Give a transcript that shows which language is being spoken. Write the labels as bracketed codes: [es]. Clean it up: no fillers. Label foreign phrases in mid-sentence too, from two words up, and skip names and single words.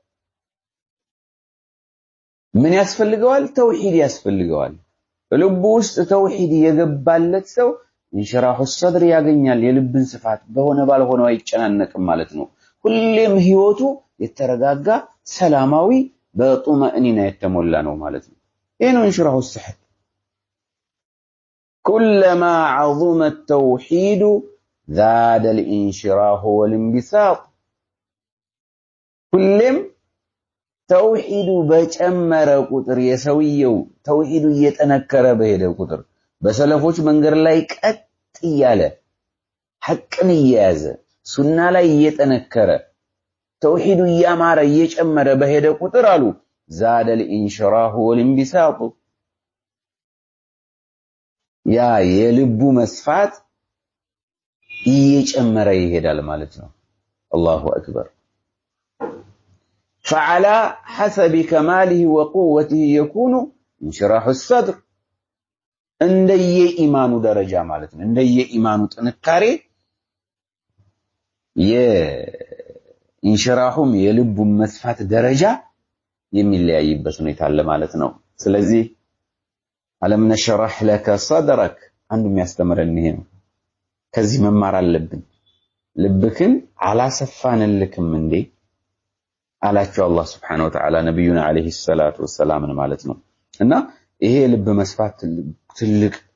[am] ምን ያስፈልገዋል ተውሂድ ያስፈልገዋል ልቡ ውስጥ ተውሂድ የገባለት ሰው [ar] انشراح الصدر [am] ያገኛል የልብን ስፋት በሆነ ባልሆነው አይጨናነቅም ማለት ነው ሁሌም ህይወቱ የተረጋጋ ሰላማዊ በጡመእኒና የተሞላ ነው ማለት ነው ይሄ ነው [ar] انشراح الصدر كلما عظم التوحيد زاد الانشراح والانبساط كلم توحيد [am] በጨመረ ቁጥር የሰውየው ተውሂዱ እየተነከረ በሄደ ቁጥር በሰለፎች መንገድ ላይ ቀጥ ይያለ ሐቅን ይያዘ ሱና ላይ እየተነከረ ተውሂዱ ያማረ እየጨመረ በሄደ ቁጥር አሉ [ar] زاد الانشراح والانبساط [am] ያ የልቡ መስፋት እየጨመረ ይሄዳል ማለት ነው [ar] الله اكبر فعلى حسب كماله وقوته يكون انشراح الصدر [am] እንደየ ኢማኑ ደረጃ ማለት ነው እንደየ ኢማኑ ጥንካሬ የኢንሽራሁም የልቡ መስፋት ደረጃ የሚለያይበት ሁኔታ አለ ማለት ነው ስለዚህ [ar] ألم نشرح لك صدرك [am] አንዱ የሚያስተምረን ይሄ ነው ከዚህ መማር አለብን ልብክን አላሰፋንልክም እንዴ አላቸው አላህ [ar] سبحانه وتعالى [am] ነብዩና [ar] عليه الصلاة والسلام [am] ማለት ነው እና ይሄ ልብ መስፋት ትልቅ